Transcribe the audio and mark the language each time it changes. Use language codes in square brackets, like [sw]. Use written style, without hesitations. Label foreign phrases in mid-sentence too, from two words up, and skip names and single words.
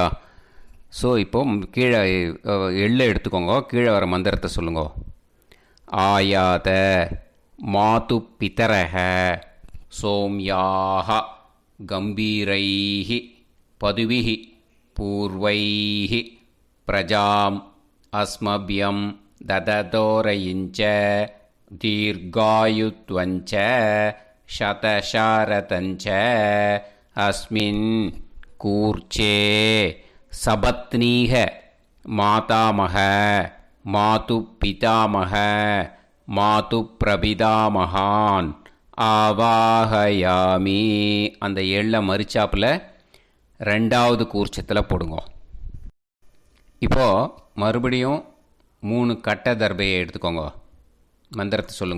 [ta] ஸோ இப்போ கீழே எள்ளை எடுத்துக்கோங்க. கீழே வர மந்திரத்தை சொல்லுங்க. [sa] आयात मातु पितरः सोम्याः गम्भीरैः पथिभिः पूर्वैः प्रजाम् अस्मभ्यं ददतोरयिञ्च दीर्घायुत्वञ्च शतशारतञ्च अस्मिन् कूर्चे सपत्नीः मातामह मातुपितामह मातुःप्रपितामहान् आवाहयामि. [ta] அந்த எள்ளை மரிச்சாப்பில் ரெண்டாவது கூர்ச்சத்தில் போடுங்க. இப்போது மறுபடியும் 3 கட்ட தர்பையை எடுத்துக்கோங்க. மந்திரத்தை சொல்லுங்க.